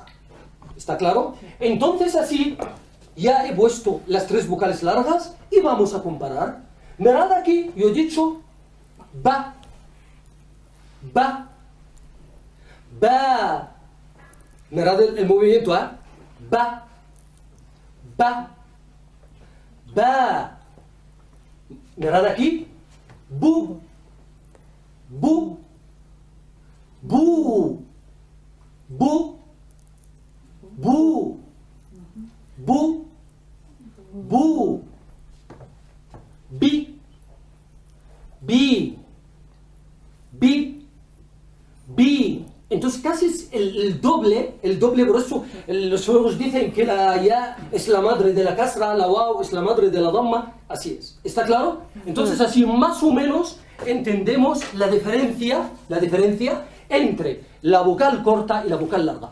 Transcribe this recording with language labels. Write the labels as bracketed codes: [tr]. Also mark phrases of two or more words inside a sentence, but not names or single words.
[es] ¿Está claro? Entonces así ya he puesto las tres vocales largas y vamos a comparar. Mirad aquí, yo he dicho ba, ba, ba. Mirad el movimiento, ¿eh? Ba, ba, ba. Mirad aquí, bu, bu, bu, bu, bu, bu, bu, bi, bi, bi, bi. Entonces casi es el doble, por eso los suegros dicen que la ya es la madre de la kasra, la waw es la madre de la damma, así es. ¿Está claro? Entonces así más o menos entendemos la diferencia entre la vocal corta y la vocal larga.